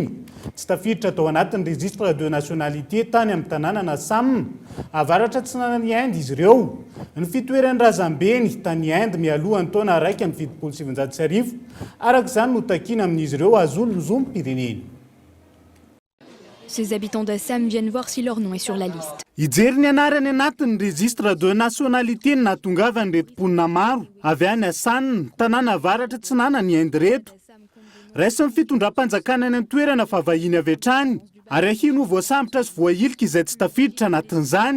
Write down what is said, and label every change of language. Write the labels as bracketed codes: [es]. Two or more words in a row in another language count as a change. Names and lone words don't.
[mg] Tsy tafiditra tao anatin'ny [fr] registre de nationalité [mg] tany amin'ny tanàna Assam. Avaratra tsinanan'ny Inde izy ireo. Ny fitoeran'ny razambeny tany Inde mialohan'ny taona 1.700 araka izany no takiana amin'izy ireo azony ny zonim-pireneny. [fr] Ces habitants d'Assam viennent voir si leur nom est sur la liste. [mg] Ijery ny anarany anatin'ny [fr] registre de nationalité [mg] ny nahatongavany reto mponina maro avy any Assam, tanàna avaratra tsinanan'ny Inde reto. Raisin'ny fitondram-panjakana any an-toerana fa vahiny avy hatrany ary ahino voasambotra sy voahilika izay tsy tafiditra anatin'izany.